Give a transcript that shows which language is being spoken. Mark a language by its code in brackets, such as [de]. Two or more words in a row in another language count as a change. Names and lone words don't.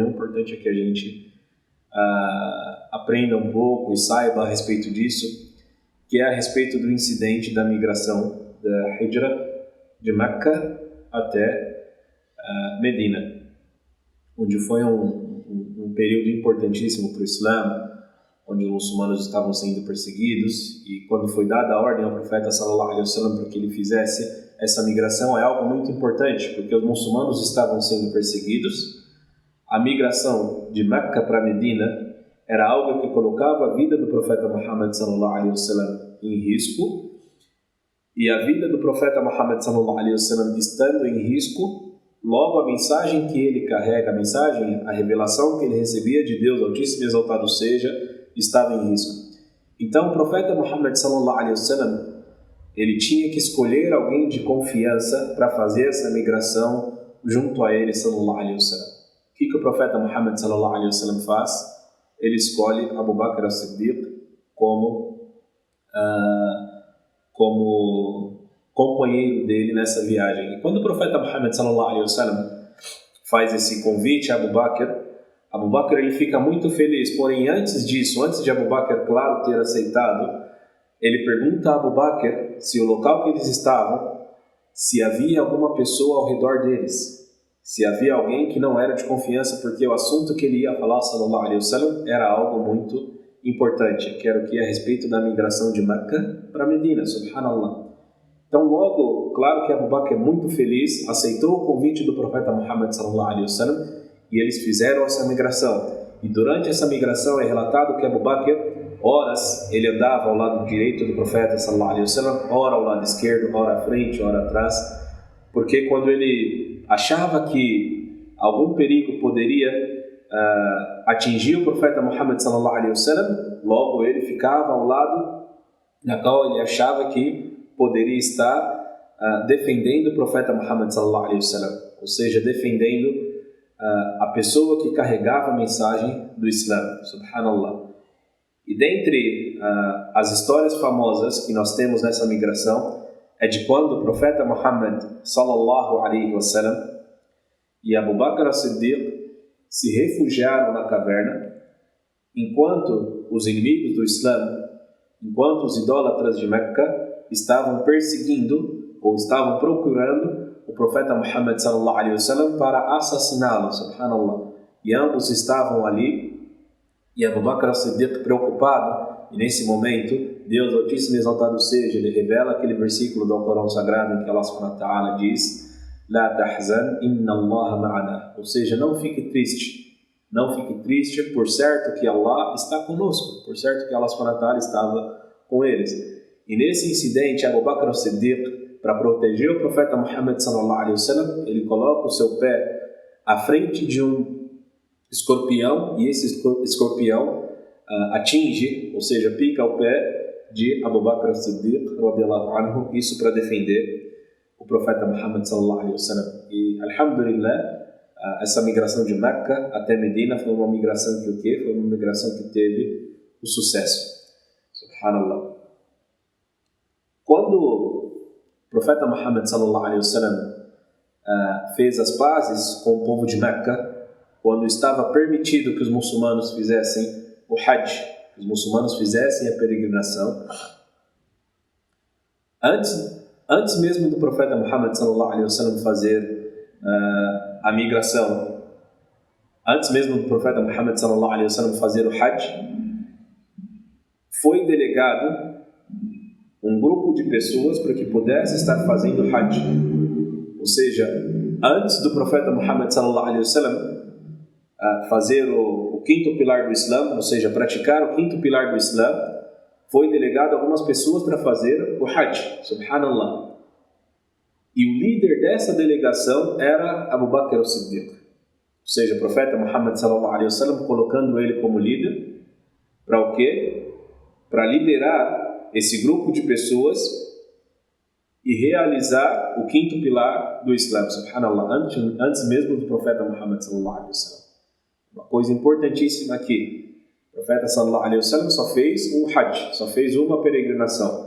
[pt] O importante é que a gente aprenda um pouco e saiba a respeito disso, que é a respeito do incidente da migração da Hijra de Meca até Medina, onde foi um período importantíssimo para o Islã, onde os muçulmanos estavam sendo perseguidos, e quando foi dada a ordem ao profeta [ar] صلى الله عليه وسلم [pt] para que ele fizesse essa migração, é algo muito importante, porque os muçulmanos estavam sendo perseguidos. A migração de Meca para Medina era algo que colocava a vida do profeta Muhammad [ar] صلى الله عليه وسلم [pt] em risco, e a vida do profeta Muhammad [ar] صلى الله عليه وسلم [pt] estando em risco, logo a mensagem que ele carrega, a revelação que ele recebia de Deus Altíssimo e Exaltado seja, estava em risco. Então o profeta Muhammad [ar] صلى الله عليه وسلم, [pt] ele tinha que escolher alguém de confiança para fazer essa migração junto a ele [ar] صلى الله عليه وسلم. [pt] O que o profeta Muhammad [ar] صلى الله عليه وسلم [pt] faz? Ele escolhe Abu Bakr as-Siddiq como companheiro dele nessa viagem. E quando o profeta Muhammad [ar] صلى الله عليه وسلم [pt] faz esse convite a Abu Bakr ele fica muito feliz. Porém, antes de Abu Bakr, claro, ter aceitado, ele pergunta a Abu Bakr se o local que eles estavam, se havia alguma pessoa ao redor deles, se havia alguém que não era de confiança, porque o assunto que ele ia falar, [ar] صلى الله عليه وسلم, [pt] era algo muito importante, que era o que a respeito da migração de Meca para Medina, subhanallah. Então logo, claro que Abu Bakr é muito feliz, aceitou o convite do profeta Muhammad [ar] صلى الله عليه وسلم, [pt] e eles fizeram essa migração. E durante essa migração é relatado que Abu Bakr, horas ele andava ao lado direito do profeta sallallahu [ar] عليه وسلم, [pt] ora ao lado esquerdo, ora à frente, ora atrás, porque quando ele achava que algum perigo poderia atingir o profeta Muhammad [ar] صلى الله عليه وسلم, [pt] logo ele ficava ao lado na qual ele achava que poderia estar defendendo o profeta Muhammad [ar] صلى الله عليه وسلم, [pt] ou seja, defendendo a pessoa que carregava a mensagem do Islã, subhanallah. E dentre as histórias famosas que nós temos nessa migração é de quando o profeta Muhammad [ar] صلى الله عليه وسلم [pt] e Abu Bakr as-Siddiq se refugiaram na caverna, enquanto os inimigos do Islã, enquanto os idólatras de Meca estavam perseguindo ou estavam procurando o profeta Muhammad [ar] صلى الله عليه وسلم [pt] para assassiná-lo, subhanallah. E ambos estavam ali, e Abu Bakr as-Siddiq preocupado, e nesse momento, Deus Altíssimo e Exaltado seja, ele revela aquele versículo do Alcorão Sagrado em que [ar] الله سبحانه وتعالى [pt] diz: [ar] لا تحزن إن الله معنا. [pt] Ou seja, não fique triste. Não fique triste, por certo que Allah está conosco, por certo que [ar] الله سبحانه وتعالى [pt] estava com eles. E nesse incidente, Abu Bakr as-Siddiq, para proteger o profeta Muhammad [ar] صلى الله عليه وسلم, [pt] ele coloca o seu pé à frente de um escorpião, e esse escorpião atinge, ou seja, pica o pé de Abu Bakr as-Siddiq, [ar] رضي الله عنه, [pt] isso para defender o profeta Muhammad [ar] صلى الله عليه وسلم. [pt] E, alhamdulillah, essa migração de Meca até Medina foi uma migração que o quê? Foi uma migração que teve o sucesso. Subhanallah. Quando o profeta Muhammad [ar] صلى الله عليه وسلم [pt] fez as pazes com o povo de Meca, quando estava permitido que os muçulmanos fizessem o Hajj, que os muçulmanos fizessem a peregrinação, antes mesmo do profeta Muhammad [ar] صلى الله عليه وسلم [pt] fazer a migração, antes mesmo do profeta Muhammad [ar] صلى الله عليه وسلم [pt] fazer o Hajj, foi delegado um grupo de pessoas para que pudesse estar fazendo o Hajj. Ou seja, antes do profeta Muhammad [ar] صلى الله عليه وسلم [pt] fazer o quinto pilar do Islã, ou seja, praticar o quinto pilar do Islã, foi delegado algumas pessoas para fazer o Hajj, subhanallah. E o líder dessa delegação era Abu Bakr as-Siddiq. Ou seja, o profeta Muhammad [ar] صلى الله عليه وسلم [pt] colocando ele como líder, para o quê? Para liderar esse grupo de pessoas e realizar o quinto pilar do Islã, subhanallah, antes mesmo do profeta Muhammad [ar] صلى الله عليه وسلم. [pt] Uma coisa importantíssima aqui: o profeta [ar] صلى الله عليه وسلم [pt] só fez um Hajj, só fez uma peregrinação.